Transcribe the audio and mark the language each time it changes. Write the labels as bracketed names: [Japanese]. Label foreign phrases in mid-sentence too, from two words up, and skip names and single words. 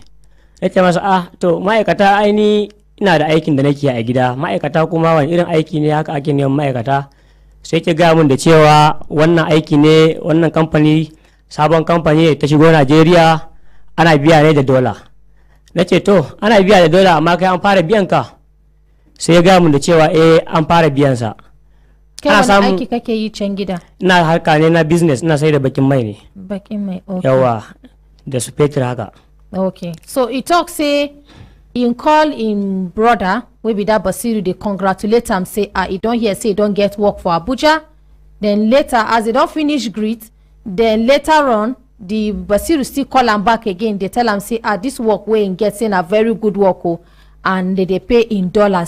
[Hausa] Na ce masa to ma'aikata aini ina da aikin da nake a gida ma'aikata kuma wani irin aiki ne haka ake neman ma'aikata sai ke gamun da cewa wannan aiki ne wannan kamfani sabon kamfani ta shigo Najeriya ana biya ne da dola. Na ce to ana biya da dola amma kai an fara biyan ka sai ya gamun da cewa an fara biyan sa. Kai wani aiki kake yi can gida? Ina harka ne na business ina sai da bakin mai ne. Bakin mai, okay. Yawa da su fetur haka. [Nigerian Pidgin] Okay, so he talk say in call in brother wey be that Basiru dey congratulate am say he don hear say he don get work for Abuja. Then later as he don finish greet, then later on the Basiru still call am back again dey tell am say this work wey him get say na very good work o and they dey pay in dollars.